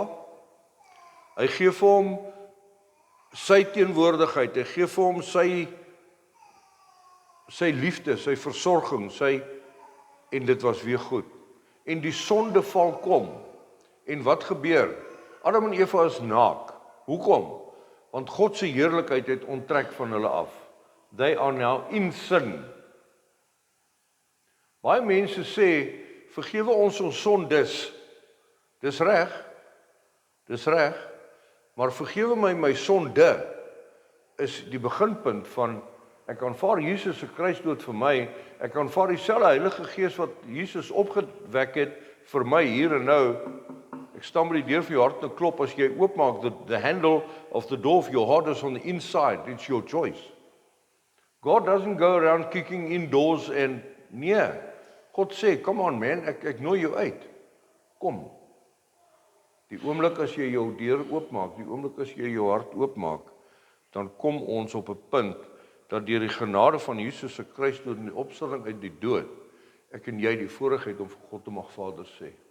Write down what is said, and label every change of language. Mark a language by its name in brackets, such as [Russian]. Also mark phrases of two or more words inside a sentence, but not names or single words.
[Afrikaans] Hy gee vir hom sy teenwoordigheid, hy gee vir hom sy liefde, sy versorging, en dit was weer goed. En die sondeval kom. En wat gebeur? Adam en Eva is naak. Hoekom? Want God se heerlikheid het onttrek van hulle af. [English] They are now in sin. [Afrikaans] Baie mense sê, vergewe ons sondes. Dis reg. Maar vergewe my sonde is die beginpunt van ek aanvaar Jesus se kruisdood vir my. Ek aanvaar dieselfde Heilige Gees wat Jesus opgewek het vir my hier en nou. Ek staan by die deur van jou hart en klop. As jy oopmaak, [English] the handle of the door of your heart is on the inside. It's your choice. God doesn't go around kicking in doors and nee. [Afrikaans] God sê, [English] come on man, [Afrikaans] ek nooi jou uit. Kom. Die oomblik as jy jou deur oopmaak, die oomblik as jy jou hart oopmaak, dan kom ons op 'n punt dat deur die genade van Jesus se kruisdood en die opstanding uit die dood, ek en jy die voorreg het om vir God te mag Vader sê.